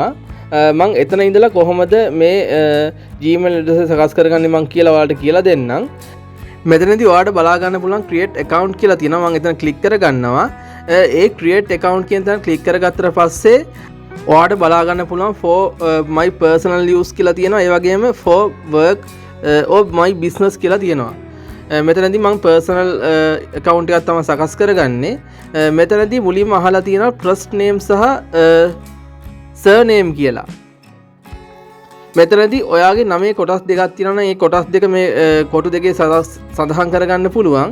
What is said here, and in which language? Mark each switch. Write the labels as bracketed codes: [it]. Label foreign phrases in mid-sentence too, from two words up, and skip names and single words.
[si] මම එතන ඉඳලා කොහොමද මේ Gmail address එක සකස් කරගන්නේ මම කියලා ඔයාලට කියලා දෙන්නම්. මෙතනදී ඔයාලට බලා ගන්න පුළුවන් [en] create account [si] කියලා තියෙනවා. මම එතන ක්ලික් කරගන්නවා. ඒ [en] create account [si] කියන තැන ක්ලික් කරගත්තට පස්සේ ඔයාලට බලා ගන්න පුළුවන් [en] for my personal use [si] කියලා තියෙනවා. ඒ වගේම [en] for work or my business [si] කියලා තියෙනවා. මෙතනදී මම [en] personal account [si] එකක් තමයි සකස් කරගන්නේ. මෙතනදී මුලින්ම අහලා තියෙනවා [en] first name [si] සහ surname කියලා. මෙතනදී ඔයාගේ නමේ කොටස් දෙකක් තියෙනවා නම් ඒ කොටස් දෙක මේ කොටු දෙකේ සඳහන් කරගන්න පුළුවන්.